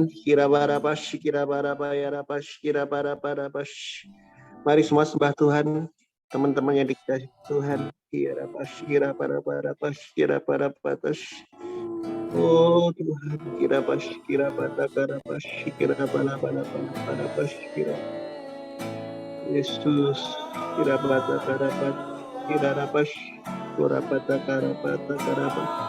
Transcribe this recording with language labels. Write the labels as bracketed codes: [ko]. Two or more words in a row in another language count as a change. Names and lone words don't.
[id] Kirabarapash, kirabarabayarapash, kirabaraparapash. Mari semua sembah Tuhan. Teman-teman yang dikasihi Tuhan. Kirapash, kirabaraparapash, kirabarapatash. Oh Tuhan, kirapash, kirabatakarapash, kirabaraparapash, kira. Yesus, kirabatakarapash. Kirarapash, Kurapata Karapata Karapa.